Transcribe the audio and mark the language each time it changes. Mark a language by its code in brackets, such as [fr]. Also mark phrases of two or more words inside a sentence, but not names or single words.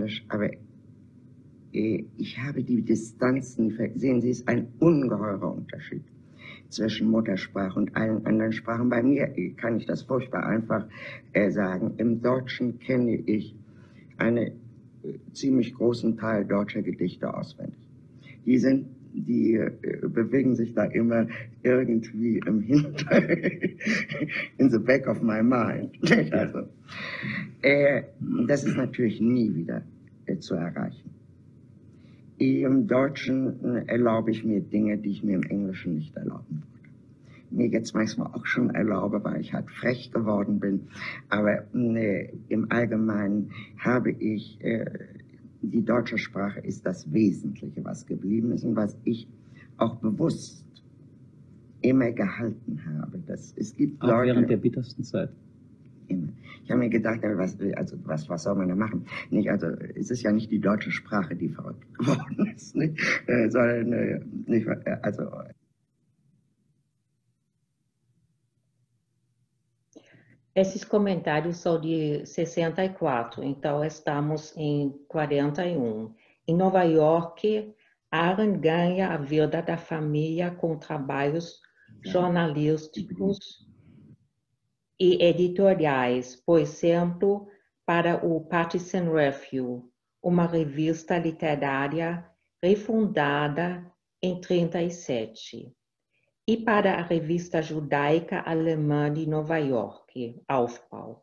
[de] Ich schreibe in Englisch, aber ich habe die Distanzen, sehen Sie, es ist ein ungeheurer Unterschied zwischen Muttersprache und allen anderen Sprachen. Bei mir kann ich das furchtbar einfach sagen. Im Deutschen kenne ich einen ziemlich großen Teil deutscher Gedichte auswendig. Die bewegen sich da immer irgendwie im [en] in the back of my mind. [de] Also, das ist natürlich nie wieder zu erreichen. Im Deutschen erlaube ich mir Dinge, die ich mir im Englischen nicht erlauben würde. Mir jetzt manchmal auch schon erlaube, weil ich halt frech geworden bin. Aber im Allgemeinen habe ich, die deutsche Sprache ist das Wesentliche, was geblieben ist und was ich auch bewusst immer gehalten habe. Es gibt auch Leute, während der bittersten Zeit. Immer. Ich habe mir gedacht, was soll man da machen? Nicht, also, es ist ja nicht die deutsche Sprache, die verrückt geworden ist, nicht? Sondern, nicht, also. [pt] Esses comentários são de 64, então estamos em 41. Em Nova York, Arendt ganha a vida da família com trabalhos jornalísticos e editoriais, por exemplo, para o Partisan Review, uma revista literária refundada em 37, e para a revista judaica alemã de Nova York, Aufbau.